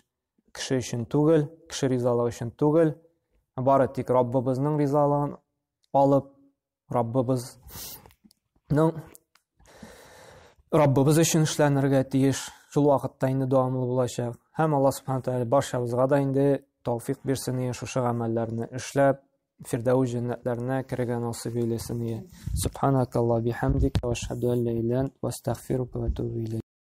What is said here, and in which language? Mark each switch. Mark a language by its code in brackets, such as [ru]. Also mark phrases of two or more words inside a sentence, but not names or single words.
[tt] Кеше өчен түгел, кеше ризалыгы өчен түгел. Бары тик Раббыбызның ризалыгын алып, Раббыбыз өчен эшләнергә тиеш. Шул вакытта инде дәвамлы булачак. Һәм Аллаһ [ar] سبحانه وتعالى [tt] барчабызга да инде тәүфик бирсен, шушы гамәлләрне эшләп, фирдәүс җәннәтләренә керергә насыйп эйләсен. [ar] سبحانك اللهم بحمدك وأشهد أن لا إله إلا أنت وأستغفرك وأتوب إليك.